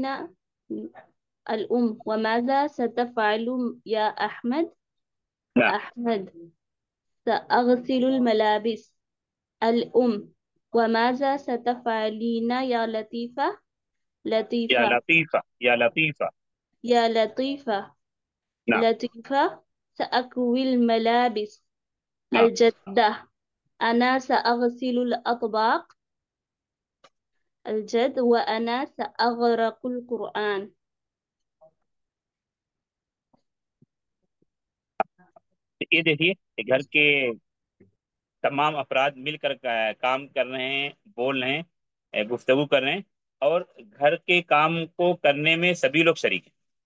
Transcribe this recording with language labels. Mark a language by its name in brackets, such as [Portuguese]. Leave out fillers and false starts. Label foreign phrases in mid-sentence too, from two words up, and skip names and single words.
[Arabic] الأم وماذا ستفعل يا أحمد. नाम। أحمد سأغسل الملابس. الأم وماذا ستفعلين يا لطيفة. या لطيفة लतीफा, या लतीफा। يا लतीफ़ा. नाम। लतीफ़ा سأكوي الملابس. नाम। الجدة أنا سأغسل الأطباق. الجد وأنا سأغرق القرآن. [Urdu] یہ دیکھیے، یہ گھر کے تمام افراد مل کر کام کر رہے ہیں، بول رہے ہیں، گفتگو کر رہے ہیں، اور گھر کے کام کو کرنے میں سبھی لوگ شریک ہیں.